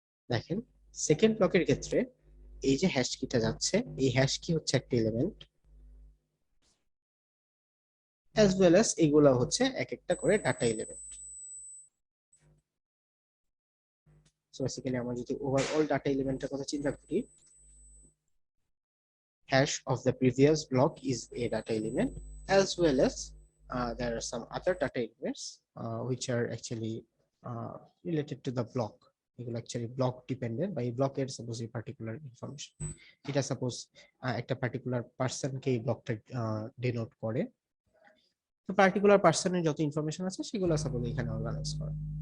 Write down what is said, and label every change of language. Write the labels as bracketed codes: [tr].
[bn] দেখেন সেকেন্ড ব্লকের ক্ষেত্রে এই যে হ্যাশ কিটা যাচ্ছে, এই হ্যাশ কি হচ্ছে একটা এলিমেন্ট, [en] as well as [bn] এগুলা হচ্ছে এক একটা করে ডাটা এলিমেন্ট। সো বেসিক্যালি আমরা যদি ওভারঅল ডাটা এলিমেন্টের কথা চিন্তা করি, [en] hash of the previous block is a data element, as well as there are some other data elements which are actually related to the block. [bn] এগুলো [en] actually block dependent, [bn] বা এই ব্লকের সাপোজ এই particular information, এটা suppose একটা particular পার্সনকে এই ব্লকটা denote করে, তো পার্টিকুলার পার্সনের যত ইনফরমেশন আছে সেগুলো সাপোজ এখানে অর্গানাইজ করে।